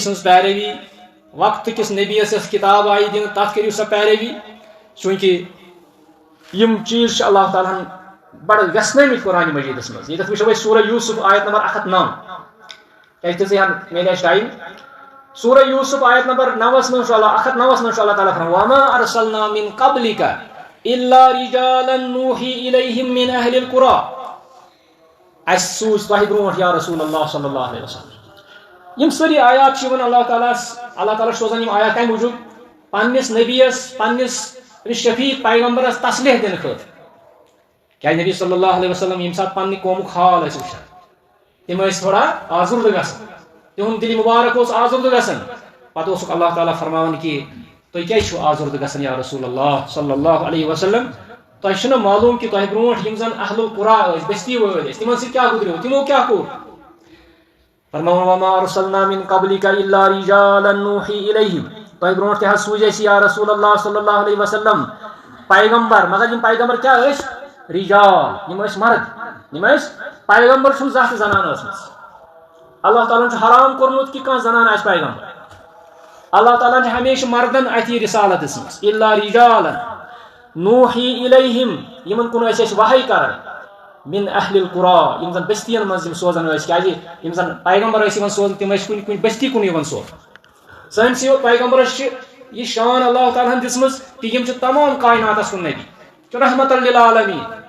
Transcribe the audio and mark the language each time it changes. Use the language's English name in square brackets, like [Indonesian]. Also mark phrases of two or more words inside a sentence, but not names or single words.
[Kashmiri] سٕنٛز پیروی وقتہٕ کِس نبیَس یۄس کِتاب آیہِ دِنہٕ تتھ کٔرِو سا پیروی چوٗنٛکہِ یِم چیٖز چھِ اللہ تعالیٰ ہن بڑٕ ویژھنٲومٕتۍ قرآنِ مجیٖدس منٛز ییٚتٮ۪تھ وٕچھو أسۍ سورہ یوٗسف آیت نمبر 109 کیٛازِ تِژٕے ہن میلہِ اَسہِ ٹایم سورہ یوٗسف آیت نمبر 9 منٛز چھُ 109 منٛز چھُ اللہ تعالیٰ فرماوان [Arabic] وما ارسلنا من قبلک الا رجالا نوحی الیہم من اہل القرى [Kashmiri] اَسہِ سوٗز تۄہہِ برونٛٹھ [Arabic] یا رسول اللہ صلی اللہ علیہ وسلم [Kashmiri] یِم سٲری آیات چھِ یِوان اللہ تعالیٰ چھُ سوزان یِم آیات کمہِ موٗجوٗب پننِس نبیَس پننِس شفیٖق پیغمبرس تسلیح دِنہٕ خٲطرٕ کیٛازِ نبی [Arabic] صلی اللہ علیہ وسلم [Kashmiri] ییٚمہِ ساتہٕ پننہِ قومُک حال ٲسۍ وٕچھان تم تھوڑا آزرد گژھان تہد دل مبارک آزرد گژھان پتہ اوسک اللہ تعالیٰ فرماوان کہ تھی کیا آزرد گژھان [Arabic] یا رسول اللہ صلی اللہ علیہ وسلم [Kashmiri] تہ معلوم کہ تہ برونٹ یم زن [Arabic] اہل القرا [Kashmiri] بستی وٲلۍ ٲسۍ تمن سۭتۍ کیٛاہ گُزریو تمو کیٛاہ کوٚر فرماوان [Arabic] وما ارسلنا من قبلك الا رجالا نوحي اليهم [Kashmiri] تہ برونٹ تہ سوٗزۍ اَسہِ [Arabic] یا رسول اللہ صلی اللہ علیہ وسلم [Kashmiri] پیغمبر مگر یم پیغمبر کیا ٲسۍ رجال یم ٲسۍ مرد یم ٲسۍ پیغمبر چھُنہٕ زانٛہہ تہِ زنان ٲسمٕژ اللہ تعالیٰ چھُ حرام کوٚرمُت کہ کانٛہہ زنان آسہِ پیغمبر اللہ تعالیٰ چھُ ہمیشہ مردن اتھی رسالت دِژمٕژ [Arabic] الا رجالا نوحی الیہم [Kashmiri] یمن کُن ٲسۍ أسۍ وحی کران [Arabic] من اہل القرا [Kashmiri] یم زن بستین منٛز یم سوزان ٲسۍ کیازِ یم زن پیغمبر ٲسۍ یِوان سوزان تِم ٲسۍ کُنہِ کُنہِ بستی کُن یِوان سوزان سٲنِس پیغمبرس چھِ یہ شان اللہ تعالیٰ ہن دِژمٕژ کہ یم چھِ تمام کائناتس کُن نبی چھُ رحمت للعالمین